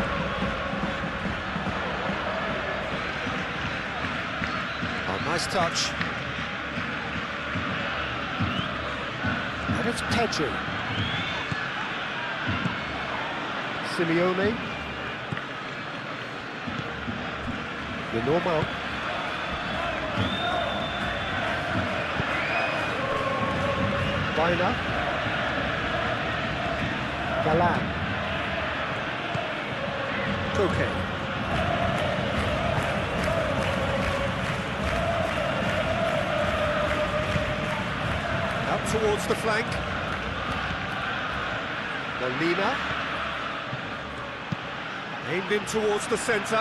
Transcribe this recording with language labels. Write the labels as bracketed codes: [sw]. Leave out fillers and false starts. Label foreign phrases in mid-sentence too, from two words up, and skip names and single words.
[en] Oh, nice touch. And it's Pedri. Simeone. The normal. Baina. Galan. Koke. Out towards the flank. Molina. Aimed in towards the centre.